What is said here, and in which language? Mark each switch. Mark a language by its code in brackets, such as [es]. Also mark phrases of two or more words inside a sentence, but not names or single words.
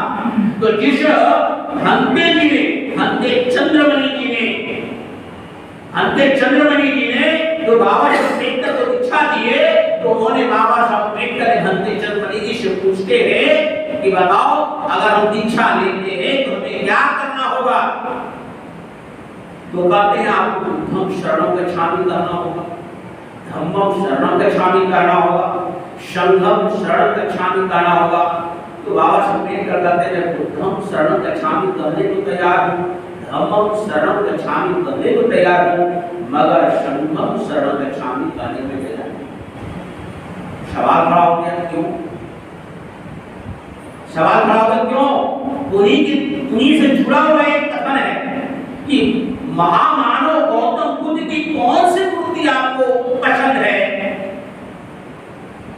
[hi] तो जिस हंते चंद्रमणि जी ने तो बाबा साहब अम्बेडकर को दीक्षा दिए, तो उन्होंने बाबा साहब अम्बेडकर हंते चंद्रमणि जी से पूछते हैं कि बताओ अगर हम दीक्षा लेते हैं तो हमें क्या करना होगा? तो कहते हैं आपको [pi] बुद्धम शरणं गच्छामि [hi] करना होगा, [pi] धम्मं शरणं गच्छामि [hi] करना होगा, [pi] संघं शरणं गच्छामि [hi] करना होगा। तो बाबा साहब अम्बेडकर कहते हैं [pi] बुद्धम शरणं गच्छामि [hi] करने को तैयार हूँ, [pi] धम्मं शरणं गच्छामि [hi] करने को तैयार हूँ, मगर [pi] संघं शरणं गच्छामि [hi] करने में तैयार नहीं। सवाल खड़ा हो गया क्यों? सवाल खड़ा होगा क्यों? उन्हीं से जुड़ा हुआ एक कथन है कि महामानव गौतम बुद्ध की कौन सी मूर्ति आपको पसंद है?